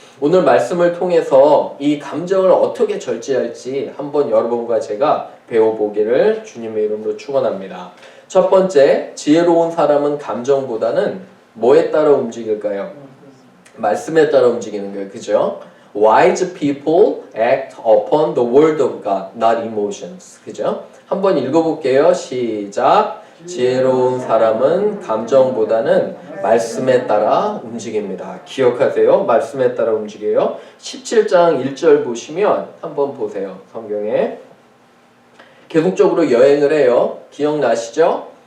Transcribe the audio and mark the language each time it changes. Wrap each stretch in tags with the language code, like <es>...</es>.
<ko>오늘 말씀을 통해서 이 감정을 어떻게 절제할지 한번 여러분과 제가 배워보기를 주님의 이름으로 축원합니다. 첫 번째, 지혜로운 사람은 감정보다는 뭐에 따라 움직일까요? 말씀에 따라 움직이는 거예요. 그죠?</ko> <en>Wise people act upon the word of God, not emotions.</en> <ko>그죠? 한번 읽어볼게요. 시작. 지혜로운 사람은 감정보다는 말씀에 따라 움직입니다. 기억하세요. 말씀에 따라 움직여요. 17장 1절 보시면 한번 보세요. 성경에 계속적으로 여행을 해요. 기억나시죠?</ko>